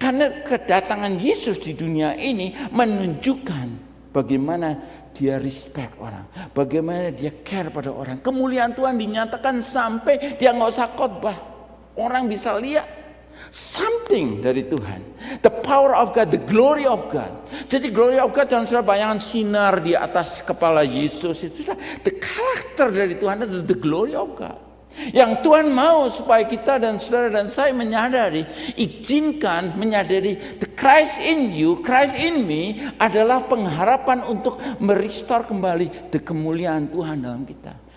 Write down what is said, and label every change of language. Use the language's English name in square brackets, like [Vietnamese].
[Indonesian] Karena kedatangan Yesus di dunia ini menunjukkan bagaimana dia respect orang, bagaimana dia care pada orang. Kemuliaan Tuhan dinyatakan sampai dia nggak usah khotbah, orang bisa lihat [English] something [Indonesian] dari Tuhan. [English] The power of God, the glory of God. [Indonesian] Jadi glory of God jangan sudah bayangkan sinar di atas kepala Yesus, itu sudah the karakter dari Tuhan, itu [English] the glory of God. [Indonesian] Yang Tuhan mau supaya kita dan saudara dan saya menyadari, izinkan menyadari [English] the Christ in you, Christ in me [Indonesian] adalah pengharapan untuk merestore kembali the kemuliaan Tuhan dalam kita.